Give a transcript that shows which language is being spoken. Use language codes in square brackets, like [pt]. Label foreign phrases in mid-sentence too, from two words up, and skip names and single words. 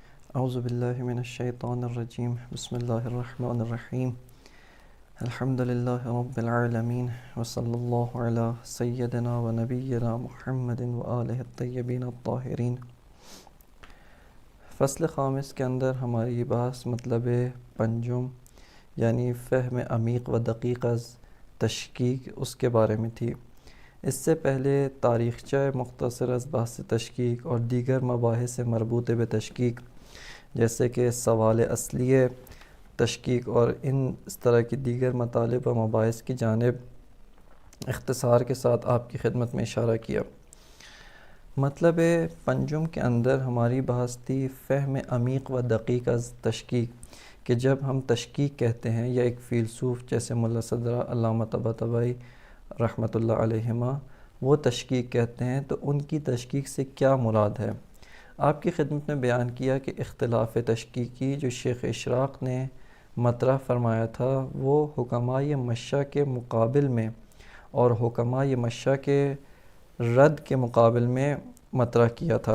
[ar] اعوذ باللہ من الشیطان الرجیم بسم اللہ الرحمن الرحیم الحمد للہ رب العالمین وصلی اللہ علی سیدنا و نبینا محمد و آلہ الطیبین الطاہرین۔ [ur] فصل خامس کے اندر ہماری بحث مطلب پنجم یعنی [fa] فہم عمیق و دقیق از تشکیک [ur] اس کے بارے میں تھی۔ اس سے پہلے [fa] تاریخچہ مختصر از بحث تشکیک [ur] اور دیگر مباحث مربوط بتشکیک جیسے کہ سوال اصلی تشکیک اور اس طرح کی دیگر مطالب و مباحث کی جانب اختصار کے ساتھ آپ کی خدمت میں اشارہ کیا۔ مطلب پنجم کے اندر ہماری بحث تھی [fa] فہم عمیق و دقیق از تشکیک [ur] کہ جب ہم تشکیک کہتے ہیں یا ایک فیلسوف جیسے ملا صدرہ علامہ طباطبائی [ar] رحمۃ اللہ علیہما [ur] وہ تشکیک کہتے ہیں تو ان کی تشکیک سے کیا مراد ہے۔ آپ کی خدمت میں بیان کیا کہ اختلاف تشکیکی جو شیخ اشراق نے مطرح فرمایا تھا وہ حکمائے مشاء کے مقابل میں اور حکمائے مشاء کے رد کے مقابل میں مطرح کیا تھا۔